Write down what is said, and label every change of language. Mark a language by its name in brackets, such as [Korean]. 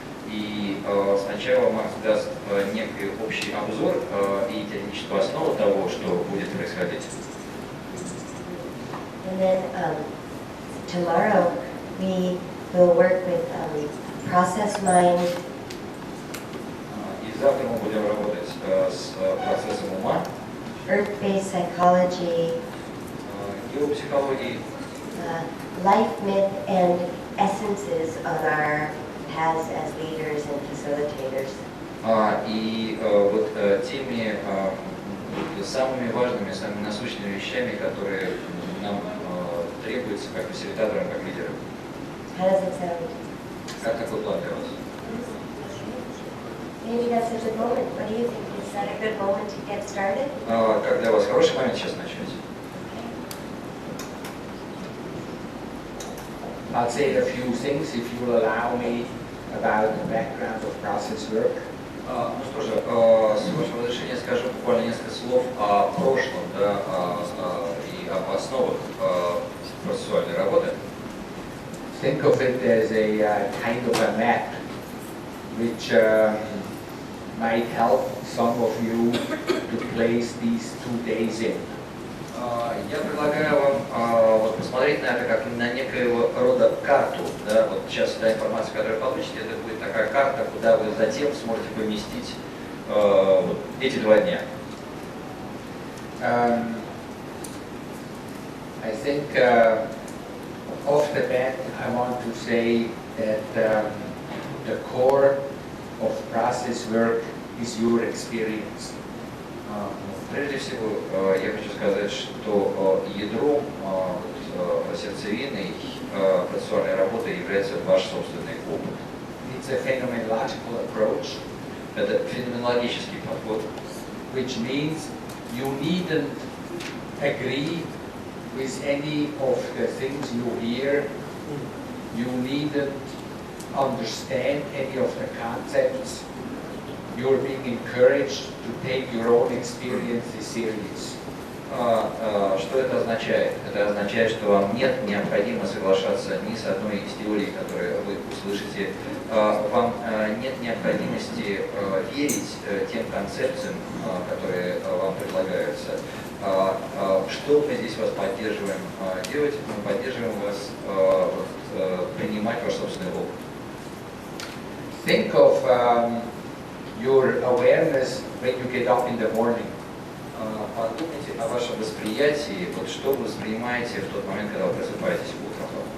[Russian] И сначала Макс даст некий общий обзор и теоретическую основу того, что будет происходить. [English] And then tomorrow we will work with process mind. [Russian] И завтра мы будем работать с процессом ума, [English] Earth-based psychology, [Russian] геопсихологией, [English] life myth and essences on our paths as leaders and facilitators. [Russian] и вот теми самыми важными, самыми насущными вещами, которые нам требуются как фасилитаторам, как лидерам. [English] How does it sound? [Russian] Как такой план для вас? [English] Maybe that's a good moment. What do you think? Is that a good moment to get started? [Russian] Как для вас хороший момент сейчас начать? [English] I'll say a few things, if you will allow me, about the background of process work. [Russian] Ну что же, с вашего разрешения скажу буквально несколько слов о прошлом, да, и об основах процессуальной работы. [English] Think of it as a kind of a map, which might help some of you to place these 2 days in. [Russian] Я предлагаю вам вот посмотреть на это как на некоего рода карту. Да? Вот сейчас та информация, которую вы получите, это будет такая карта, куда вы затем сможете поместить вот эти 2 дня. [English] I think off the bat I want to say that the core of process work is your experience. [Russian] Прежде всего, я хочу сказать, что ядром сердцевиной процессуальной работы является ваш собственный опыт. [English] It's a phenomenological approach. [Russian] Это феноменологический подход, [English] which means you needn't agree with any of the things you hear. You needn't understand any of the concepts. You're being encouraged to take your own experiences serious. [Russian] Что это означает? Это означает, что вам нет необходимо соглашаться ни с одной из теорий, которые вы услышите. Вам нет необходимости верить тем концепциям, которые вам предлагаются. Что мы здесь вас поддерживаем делать? Мы поддерживаем вас принимать ваш собственный опыт. [English] Think of your awareness when you get up in the morning. [Russian] Подумайте о вашем восприятии, вот что вы воспринимаете в тот момент, когда вы просыпаетесь утром.